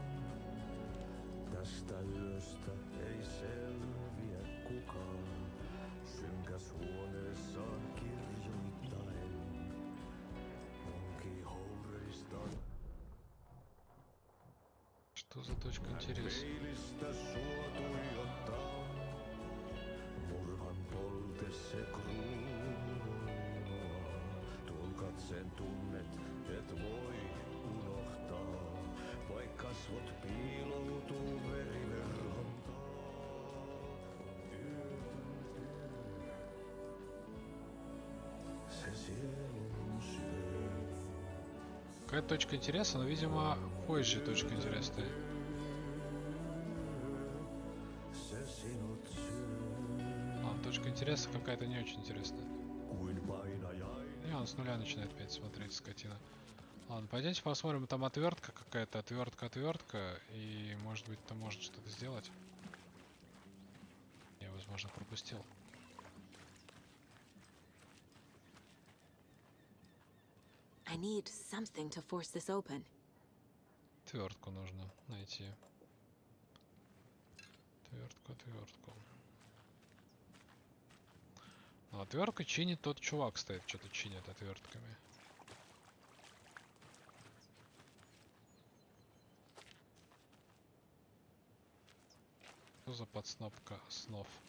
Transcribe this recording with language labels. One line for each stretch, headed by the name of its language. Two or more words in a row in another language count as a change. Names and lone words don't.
Finnish: Tästä yöstä ei selviä kukaan. Synkäs huoneessaan kirjoittain. Onki houreistaan.
Russian: Что за точка интереса?
Finnish: Peilistä sua tuijottaa. Murhan polte se kruunua. Tuon katseen tunnet, et voi unohtaa. Vaik kasvot piiloutuu veriverhon taakse.
Russian: Какая точка интереса, но, видимо, позже точка интереса стоит. Ладно, точка интереса какая-то не очень интересная. И он с нуля начинает опять смотреть, скотина. Ладно, пойдемте посмотрим, там отвертка какая-то, отвертка, и может быть там может что-то сделать. Я, возможно, пропустил.
English: I need something to force this open.
Russian: Отвертку нужно найти. Отвертку. Ну, отвертка чинит тот чувак, стоит, что-то чинит отвертками. Что за подснопка снов?